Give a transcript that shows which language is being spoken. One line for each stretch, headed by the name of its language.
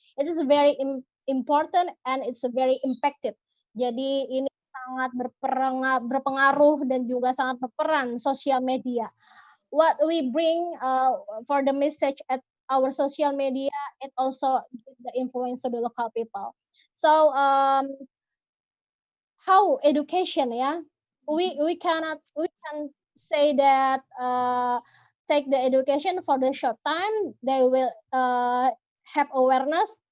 English: It is very important and it's very impacted.
Indonesian: Jadi ini sangat berpengaruh dan juga sangat berperan sosial media.
English: What we bring for the message at our social media, it also gives the influence to the local people. So how education, yeah, we can say that take the education for the short time they will have awareness.